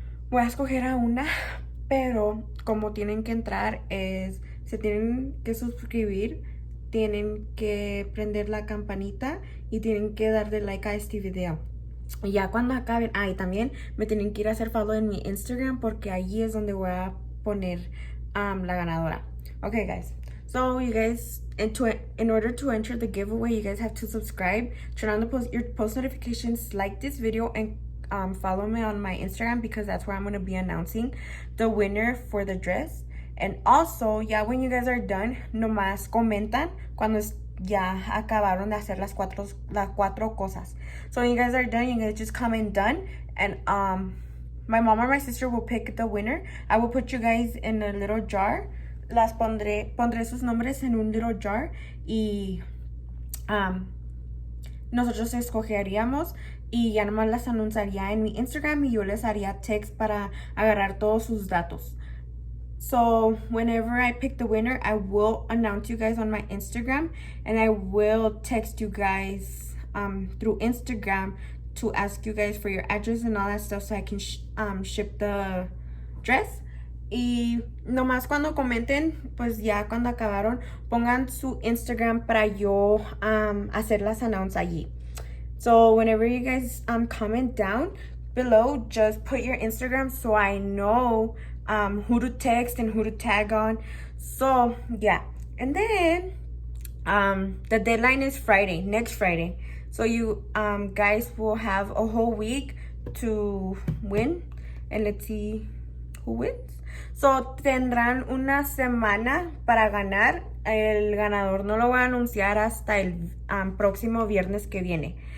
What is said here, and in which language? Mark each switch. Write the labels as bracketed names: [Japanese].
[Spanish] Voy a escoger a una, pero como tienen que entrar se tienen que suscribir, tienen que prender la campanita y tienen que darle like a este video. Y ya cuando acaben, y también me tienen que ir a hacer follow en mi Instagram, porque allí es donde voy a poner la ganadora. [English] Okay guys, so you guys, in order to enter the giveaway, you guys have to subscribe, turn on your post notifications, like this video, and follow me on my Instagram, because that's where I'm going to be announcing the winner for the dress. And also, [Spanish] ya [English] when you guys are done, [Spanish] nomás comentan cuando ya acabaron de hacer las cuatro cosas. [English] So when you guys are done, you guys just comment done, and my mom or my sister will pick the winner. I will put you guys in a little jar. [Spanish] Pondré sus nombres en un [English] little jar, [Spanish] y nosotros escogeríamos, y ya nomás las anunciaría en mi Instagram, y yo les haría text para agarrar todos sus datos. [English] So whenever I pick the winner, I will announce you guys on my Instagram, and I will text you guys through Instagram to ask you guys for your address and all that stuff, so I can ship the dress. [Spanish] Y nomás cuando comenten, pues ya cuando acabaron, pongan su Instagram para yo hacer las announce allí. [English] So whenever you guys comment down below, just put your Instagram so I know who to text and who to tag on. So yeah, and then the deadline is Friday, next Friday. So you guys will have a whole week to win, and let's see who wins. [Spanish] So tendrán una semana para ganar. El ganador no lo voy a anunciar hasta el próximo viernes que viene.